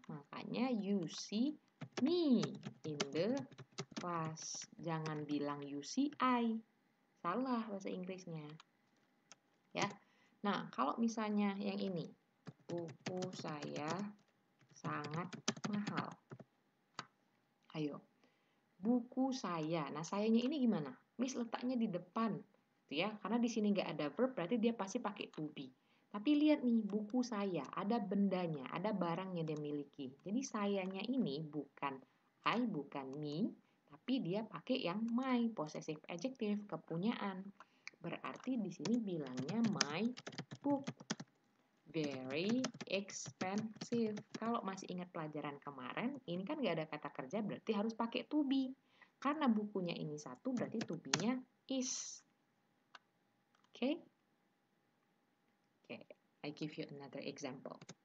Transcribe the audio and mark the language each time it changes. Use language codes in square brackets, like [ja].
[en] Makanya you see me in the class. [id] Jangan bilang [en] you see I. [id] Salah bahasa Inggrisnya. Ya. Nah, kalau misalnya yang ini. Buku saya sangat mahal. Ayo. Buku saya. Nah, sayanya ini gimana? Miss letaknya di depan. Gitu ya. Karena di sini nggak ada verb, berarti dia pasti pakai to be. Tapi lihat nih, buku saya. Ada bendanya, ada barang yang dia miliki. Jadi sayanya ini bukan I, bukan me, tapi dia pakai yang my, possessive adjective, kepunyaan. Berarti di sini bilangnya [en] my book. Very expensive. [id] Kalau masih ingat pelajaran kemarin, ini kan nggak ada kata kerja, berarti harus pakai to be. Karena bukunya ini satu, berarti to be-nya is. [en] Okay? Okay, I give you another example.